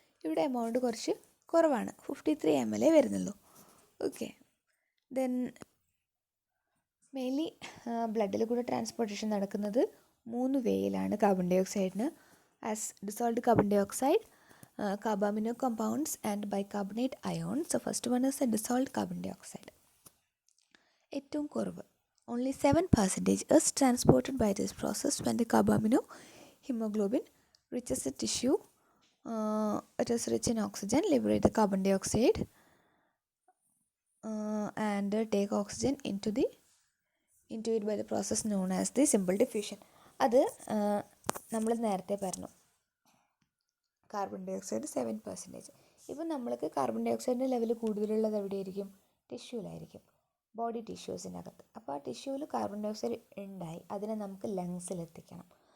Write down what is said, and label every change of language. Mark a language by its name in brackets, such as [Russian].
[Malayalam] ഇവിടെ എമൗണ്ട് കുറച്ച് കുറവാണ്, 53 ml വരുന്നുള്ളൂ. ഓക്കെ, ദെൻ മെയിൻലി ബ്ലഡിൽ കൂടെ ട്രാൻസ്പോർട്ടേഷൻ നടക്കുന്നത് 3 വേയിലാണ് carbon dye ഓക്സൈഡിന്. [English] As dissolved carbon dioxide, carbamino compounds and bicarbonate ions. So first one is the dissolved carbon dioxide. [Malayalam] ഏറ്റവും കുറവ് [English] only 7% is transported by this process when the carbamino hemoglobin reaches the tissue. It is rich in oxygen, liberate the carbon dioxide and take oxygen into it by the process known as the simple diffusion. [Malayalam] അത് നമ്മൾ നേരത്തെ പറഞ്ഞു, carbon dye oxide 7%. ഇപ്പം നമ്മൾക്ക് carbon dye ഓക്സൈഡിൻ്റെ level കൂടുതലുള്ളത് എവിടെയായിരിക്കും, ടിഷ്യൂലായിരിക്കും, body ടിഷ്യൂസിനകത്ത്. അപ്പോൾ ആ ടിഷ്യൂവിൽ കാർബൺ ഡൈ ഓക്സൈഡ് ഉണ്ടായി, അതിനെ നമുക്ക് ലങ്സിലെത്തിക്കണം.